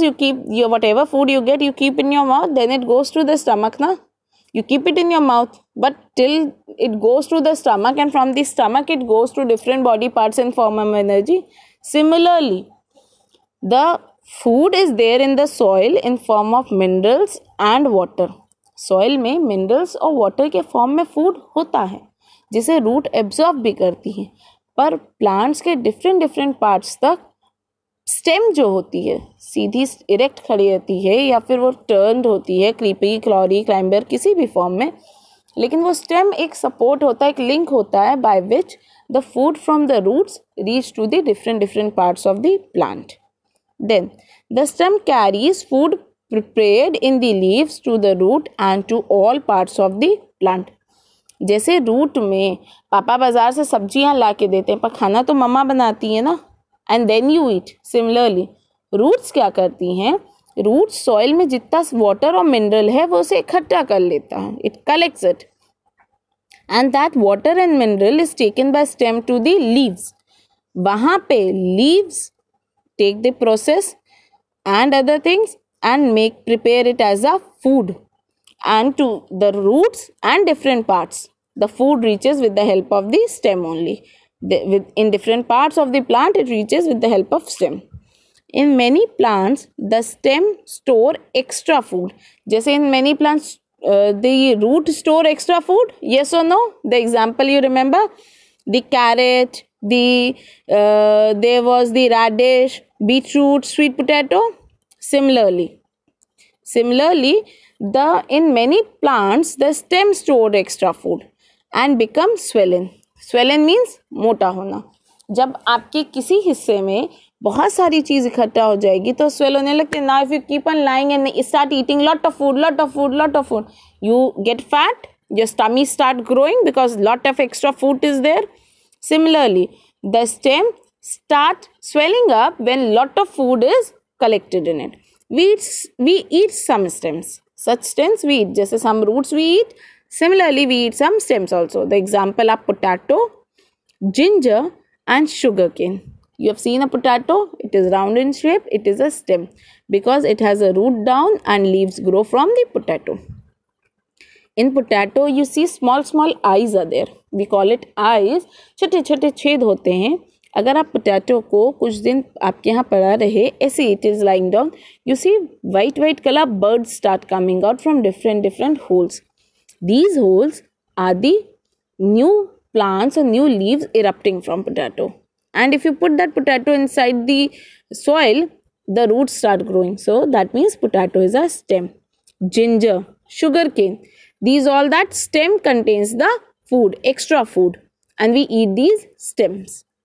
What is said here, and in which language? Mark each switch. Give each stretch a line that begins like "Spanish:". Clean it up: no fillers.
English: You keep your whatever food you get, you keep in your mouth. Then it goes to the stomach. Na? You keep it in your mouth, but till it goes to the stomach, and from the stomach it goes to different body parts in form of energy. Similarly, the food is there in the soil in form of minerals and water.
Hindi: Soil में minerals और water के form में food होता है, जिसे root absorb भी करती है. पर plants के different parts तक स्टेम जो होती है सीधी इरेक्ट खड़ी रहती है या फिर वो टर्न्ड होती है, क्रीपी, क्लॉरी, क्लाइंबर, किसी भी फॉर्म में, लेकिन वो स्टेम एक सपोर्ट होता है, एक लिंक होता है
English: By which the food from the roots reach to the different parts of the plant. Then the stem carries food prepared in the leaves to the root and to all parts of the plant.
Hindi: जैसे root में पापा बाजार से सब्जियां ला के देते हैं, पर खाना तो मम्मा बनाती है ना,
English: And then you eat.
Hindi: Similarly roots क्या करती हैं? रूट्स सॉइल में जितना वाटर और मिनरल है वो उसे इकट्ठा कर लेता है.
English: It collects it and that water and mineral is taken by stem to the leaves.
Hindi: वहाँ पे
English: Leaves take the process and other things and prepare it as a food, and to the roots and different parts the food reaches with the help of the stem only. In different parts of the plant it reaches with the help of stem. In many plants the stem store extra food. Jaise in many plants the root store extra food, yes or no? The example you remember, the carrot, there was the radish, beetroot, sweet potato. Similarly, in many plants the stem store extra food and become swollen. Swollen means
Hindi: मोटा होना. जब आपके किसी हिस्से में बहुत सारी चीज इकट्ठा हो जाएगी तो swell होने लगते हैं.
English: Now if you keep on lying and start eating lot of food, you get fat. Your tummy start growing because lot of extra food is there. Similarly, the stem start swelling up when lot of food is collected in it. We eat some stems. Such stems we eat. Just some roots we eat. Similarly, we eat some stems also. The example are potato, ginger, and sugarcane. You have seen a potato. It is round in shape. It is a stem because it has a root down and leaves grow from the potato. In potato, you see small eyes are there. We call it eyes.
Hindi: छोटे छेद होते हैं. अगर आप potato को कुछ दिन आपके यहाँ पड़ा रहे, ऐसे
English: It is lying down, you see white color birds start coming out from different holes. These holes are the new plants or new leaves erupting from potato. And if you put that potato inside the soil, the roots start growing. So that means potato is a stem. Ginger, sugarcane, these all that stem contains the food, extra food, and we eat these stems.